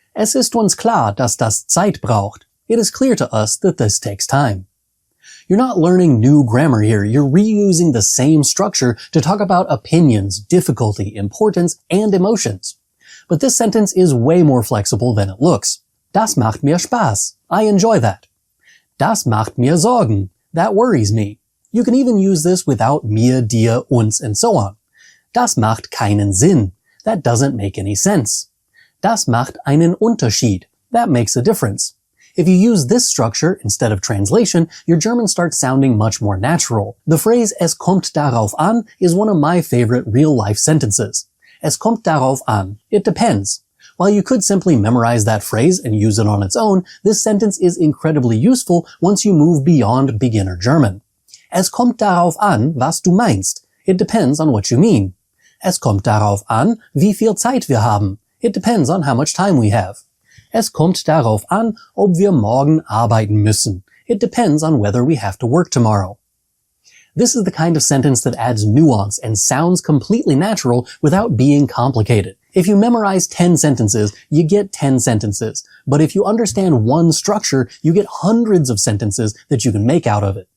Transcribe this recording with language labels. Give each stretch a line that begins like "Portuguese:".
German: Es ist uns klar, dass das Zeit braucht.
English: It is clear to us that this takes time. You're not learning new grammar here, you're reusing the same structure to talk about opinions, difficulty, importance, and emotions. But this sentence is way more flexible than it looks.
German: Das macht mir Spaß.
English: I enjoy that.
German: Das macht mir Sorgen.
English: That worries me.
German: You can even use this without mir, dir, uns, and so on. Das macht keinen Sinn.
English: That doesn't make any sense.
German: Das macht einen Unterschied.
English: That makes a difference. If you use this structure instead of translation, your German starts sounding much more natural. The phrase
German: es kommt darauf an
English: is one of my favorite real-life sentences.
German: Es kommt darauf an.
English: It depends. While you could simply memorize that phrase and use it on its own, this sentence is incredibly useful once you move beyond beginner German.
German: Es kommt darauf an, was du meinst.
English: It depends on what you mean.
German: Es kommt darauf an, wie viel Zeit wir haben.
English: It depends on how much time we have.
German: Es kommt darauf an, ob wir morgen arbeiten müssen.
English: It depends on whether we have to work tomorrow. This is the kind of sentence that adds nuance and sounds completely natural without being complicated. If you memorize 10 sentences, you get 10 sentences. But if you understand one structure, you get hundreds of sentences that you can make out of it.